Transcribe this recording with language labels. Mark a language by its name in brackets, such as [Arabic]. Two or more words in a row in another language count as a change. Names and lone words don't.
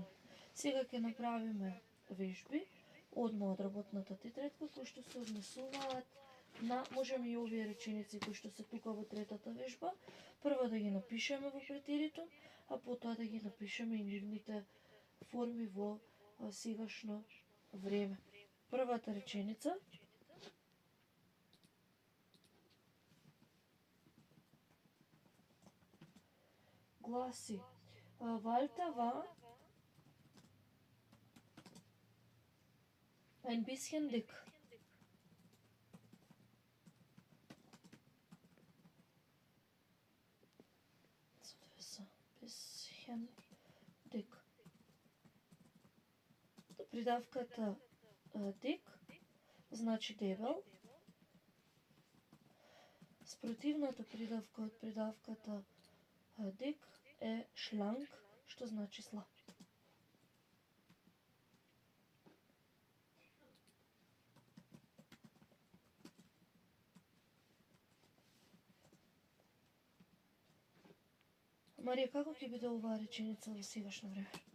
[Macedonian] Сега ќе направиме вежби одма од работната тетрадка кои што се однесуваат на, можеме и овие реченици кои што се тука во третата вежба, прво да ги напишеме во претеритум, а потоа да ги напишеме и нивните форми во сегашно време. Првата реченица гласи: [German] Walter war ein bisschen dick. Bisschen dick. [Macedonian] Придавката dick значи дебел. Спротивната придавка од придавката dick е schlank, што значи слаб. Марија, како ќе биде оваа реченица во сегашно време?